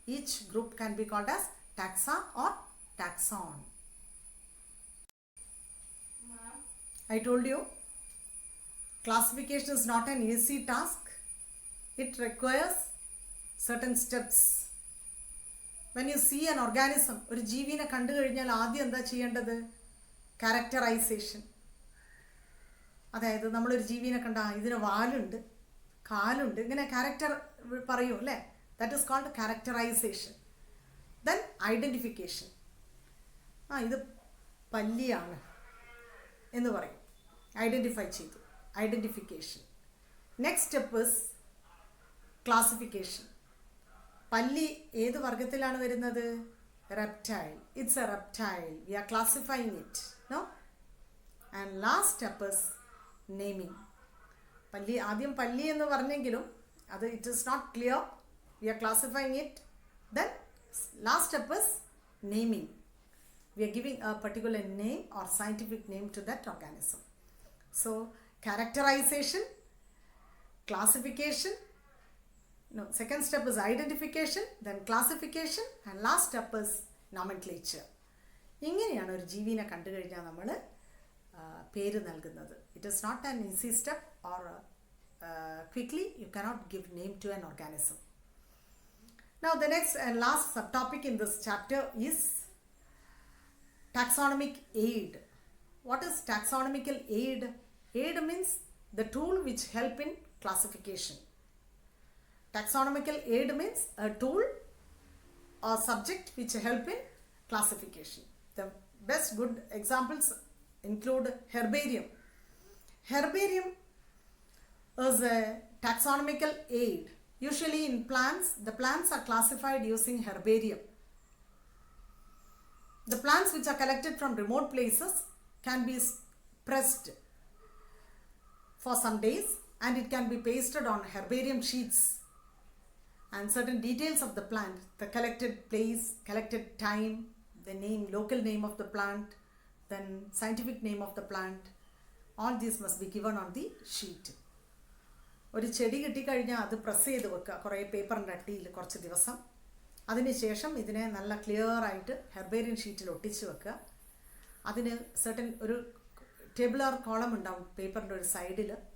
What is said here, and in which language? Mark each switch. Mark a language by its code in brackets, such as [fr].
[en] Each group can be called as taxa or taxon. I told you classification is not an easy task. It requires certain steps. When you see an organism, [ml] ഒരു ജീവിനെ കണ്ടു കഴിഞ്ഞാൽ ആദ്യം എന്താ ചെയ്യേണ്ടത്? Characterisation. അതായത് നമ്മളൊരു ജീവിനെ കണ്ട ഇതിന് വാലുണ്ട്, കാലുണ്ട്, ഇങ്ങനെ ക്യാരക്ടർ പറയും അല്ലേ. [en] That is called characterization. [ml] Then identification. ഇത് പല്ലിയാണ് എന്ന് പറയും, ഐഡൻറ്റിഫൈ ചെയ്തു, identification. [en] Next step is classification. [ml] പല്ലി ഏത് വർഗത്തിലാണ് വരുന്നത്? reptile. [en] It's a reptile. We are classifying it. No? And last step is naming. [ml] പല്ലി ആദ്യം പല്ലി എന്ന് പറഞ്ഞെങ്കിലും അത് [en] It is not clear. We are classifying it. Then last step is naming. We are giving a particular name or scientific name to that organism. So characterization, classification, second step is identification, then classification, and last step is nomenclature. [ml] ഇങ്ങനെയാണ് ഒരു ജീവിനെ കണ്ടു കഴിഞ്ഞാൽ നമ്മൾ പേര് നൽകുന്നത്. [en] It is not an easy step or quickly you cannot give name to an organism. Now the next and last subtopic in this chapter is taxonomic aid. What is taxonomical aid? Aid means the tool which help in classification. Taxonomical aid means a tool or subject which help in classification. The best good examples include herbarium. Herbarium is a taxonomical aid. Usually in plants, the plants are classified using herbarium. The plants which are collected from remote places can be pressed for some days and it can be pasted on herbarium sheets, and certain details of the plant, the collected place, collected time, the name, local name of the plant, then scientific name of the plant, all these must be given on the sheet. [ml] ഒരു ചെടി കിട്ടിക്കഴിഞ്ഞാൽ അത് press ചെയ്ത് വെക്കുക കുറേ പേപ്പറിൻ്റെ അട്ടിയിൽ കുറച്ച് ദിവസം. അതിനുശേഷം ഇതിനെ നല്ല ക്ലിയർ ആയിട്ട് ഹെർബേറിയം ഷീറ്റിൽ ഒട്ടിച്ച് വെക്കുക. അതിന് സർട്ടൻ ഒരു ടേബിളർ കോളം ഉണ്ടാവും പേപ്പറിൻ്റെ ഒരു സൈഡിൽ.